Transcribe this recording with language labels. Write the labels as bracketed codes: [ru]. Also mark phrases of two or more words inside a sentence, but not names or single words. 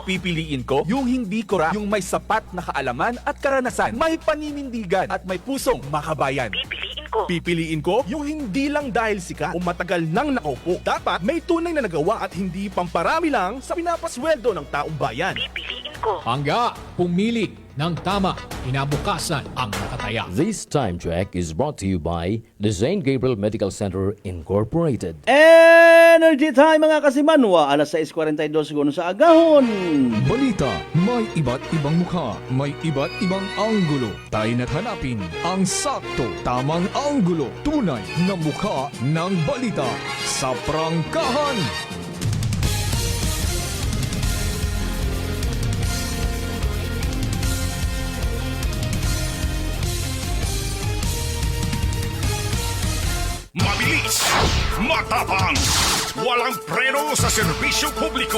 [tl] Pipiliin ko yung hindi kura, yung may sapat na kaalaman at karanasan, may paninindigan at may pusong makabayan. Pipiliin ko. Pipiliin ko yung hindi lang dahil sikat o matagal nang nakaupo. Dapat may tunay na nagawa at hindi pamparami lang sa pinapasweldo ng taong bayan. Pipiliin ko. Pangga, pumili ng tama, kinabukasan ang nakataya. [en] This time check is brought to you by the St. Gabriel Medical Center Incorporated. Energy time [hil] mga kasimanwa, alas 6:42 segundo sa agahon. [tl] Balita, may iba't ibang mukha, may iba't ibang anggulo. Tayo na't hanapin ang sakto, tamang anggulo, tunay na mukha ng balita sa prangkahan. Mabilis, matapang, walang preno sa serbisyo publiko.